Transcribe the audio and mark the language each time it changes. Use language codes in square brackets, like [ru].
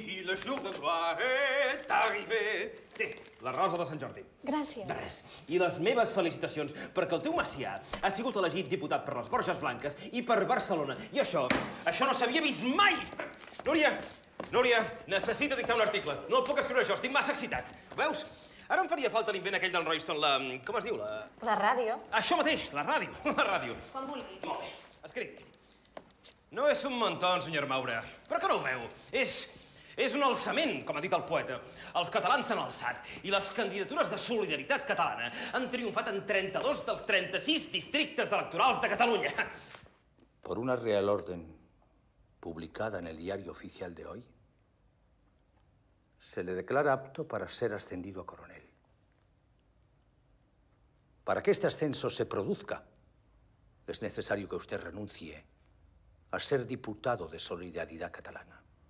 [fr] Le jour de gloire est arrivé. [ca] Té, la rosa de Sant Jordi. Gràcies. De res. I les meves felicitacions, perquè el teu Macià ha sigut elegit diputat per les Borges Blanques i per Barcelona. I això no s'havia vist mai! Núria, necessito dictar un article. No el puc escriure jo, estic massa excitat. Veus? Ara em faria falta l'invent aquell del Royston, com es diu? La ràdio. Això mateix, la ràdio. La ràdio. Quan vulguis. Molt bé. Escric. No és un montón, senyor Maura. Però que no ho veu? És un alçament, com ha dit el poeta. Els catalans s'han alçat i les candidatures de solidaritat catalana han triomfat en 32 dels 36 districtes electorals de Catalunya. [es] Por una real orden publicada en el diario oficial de hoy, se le declara apto para ser ascendido a coronel. Para que este ascenso se produzca, es necesario que usted renuncie a ser diputado de Solidaridad Catalana.